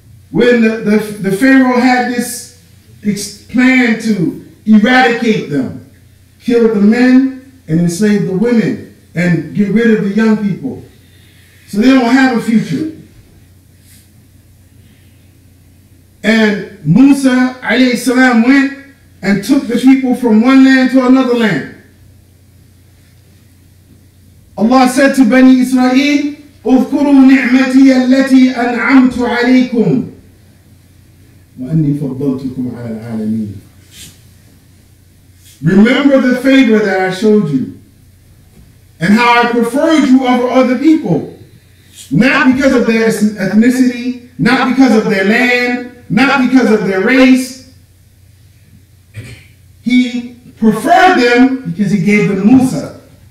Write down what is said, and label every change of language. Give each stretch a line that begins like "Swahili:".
English: When the Pharaoh had this plan to eradicate them, kill the men and enslave the women and get rid of the young people. So they don't have a future. And Musa alayhi salam went and took the people from one land to another land. Allah said to Bani Israel,
Arabic: اذكروا نعمتي التي أنعمت عليكم وأني فضلتكم على العالمين.
English: Remember the favor that I showed you and how I preferred you over other people. Not because of their ethnicity, not because of their land, not because of their race. He preferred them because he gave them Musa.